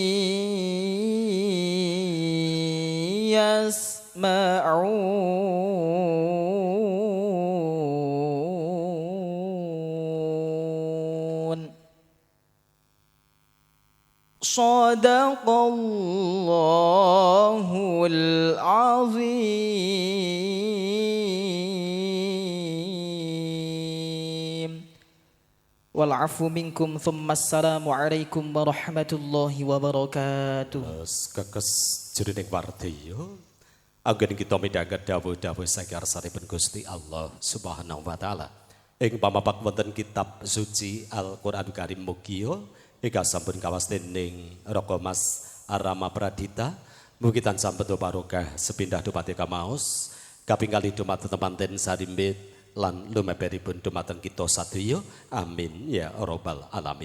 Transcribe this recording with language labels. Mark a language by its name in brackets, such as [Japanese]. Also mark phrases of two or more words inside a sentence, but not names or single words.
[Arabic] يسمعون صدق الله العظيم والعفو منكم ثم السلام عليكم ورحمة الله وبركاته [Javanese] Kekes jerining wardiyo anggen kita midhanget dawuh-dawuh saking ngarsanipun Gusti [Arabic] Allah Subhanahu wa taala [Javanese] ing pamapak wonten kitab suci Al-Qur'an Karim mugia Ika sampun kawas dening Roko Mas Arama Pradita mugi tansah beto barokah sepindah dupati kamaos kapingali dumateng temanten sarimbit lan lumeberipun dumateng kita sadaya [Arabic] amin ya rabbal alamin.